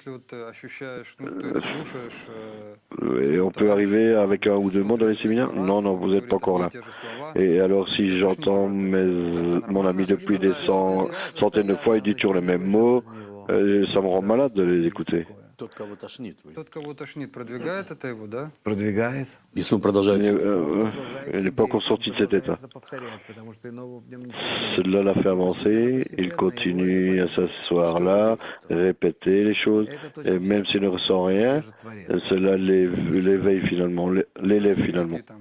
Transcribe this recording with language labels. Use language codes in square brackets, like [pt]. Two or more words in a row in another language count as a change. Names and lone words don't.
[fr] Et on peut arriver avec un ou deux mots dans les séminaires. Non, non, vous n'êtes pas encore là. Et alors, si j'entends mon ami depuis des centaines de fois, il dit toujours les mêmes mots, ça me rend malade de les écouter. [ru] Tот, кого тошнит. Тот, кого тошнит, продвигает это его, да? Продвигает. Если он продолжает... [fr] Il n'est pas encore sorti de cet état. Cela l'a fait avancer, il continue à s'asseoir là, répéter les choses, et même s'il ne ressent rien, cela l'éveille finalement, l'élève finalement.